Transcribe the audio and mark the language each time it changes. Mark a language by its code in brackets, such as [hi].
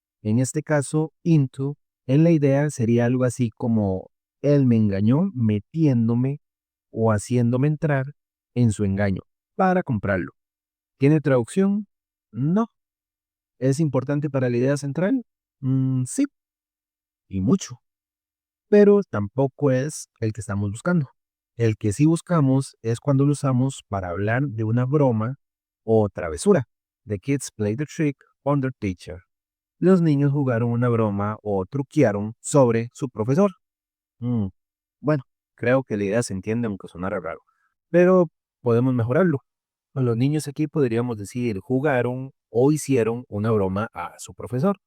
[es] En este caso, into, en la idea sería algo así como él me engañó metiéndome o haciéndome entrar en su engaño para comprarlo. ¿Tiene traducción? No. ¿Es importante para la idea central? Sí, y mucho. Pero tampoco es el que estamos buscando. El que sí buscamos es cuando lo usamos para hablar de una broma o travesura. [en] The kids played the trick on their teacher. [es] Los niños jugaron una broma o truquearon sobre su profesor. Mm, Bueno, creo que la idea se entiende aunque sonara raro. Pero podemos mejorarlo. Con los niños aquí podríamos decir jugaron o hicieron una broma a su profesor.